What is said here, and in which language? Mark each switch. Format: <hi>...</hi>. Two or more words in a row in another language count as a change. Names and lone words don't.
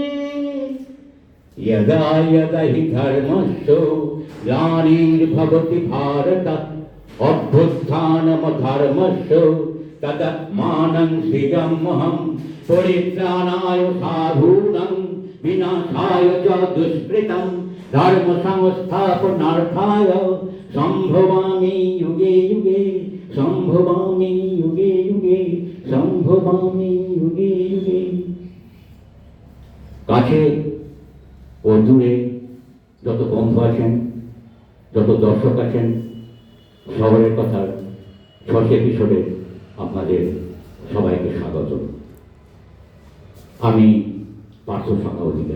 <sa>यदा यदा हि धर्मस्य ग्लानिर्भवति भारत अभ्युत्थानमधर्मस्य तदात्मानं सृजाम्यहं परित्राणाय साधूनां विनाशाय च दुष्कृताम् धर्म संस्थापनार्थाय संभवामि युगे युगे संभवामि युगे युगे संभवामि युगे युगे।</sa> <bn>কাছে ও দূরে যত বন্ধু আছেন, যত দর্শক আছেন, শহরের কথার ষষ্ঠ এপিসোডে আপনাদের সবাইকে স্বাগত। আমি পার্থ শাখা অধিকারী।</bn>